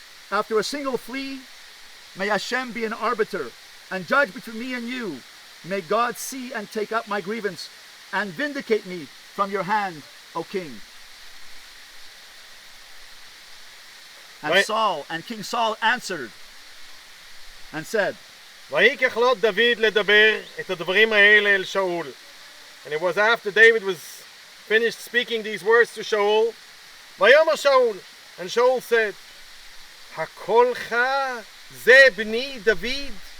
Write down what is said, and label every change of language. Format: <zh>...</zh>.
<en>After a single flea? May Hashem be an arbiter and judge between me and you. May God see and take up my grievance and vindicate me from your hand, O king. And King Saul answered and said,</en> <he>ויקח לו דוד לדבר את הדברים האלה אל שאול.</he> <en>And it was after David was finished speaking these words to Shaul.</en> <he>ויאמר שאול,</he> <en>and Shaul said,</en> <he>הקולך זה בני דוד?</he>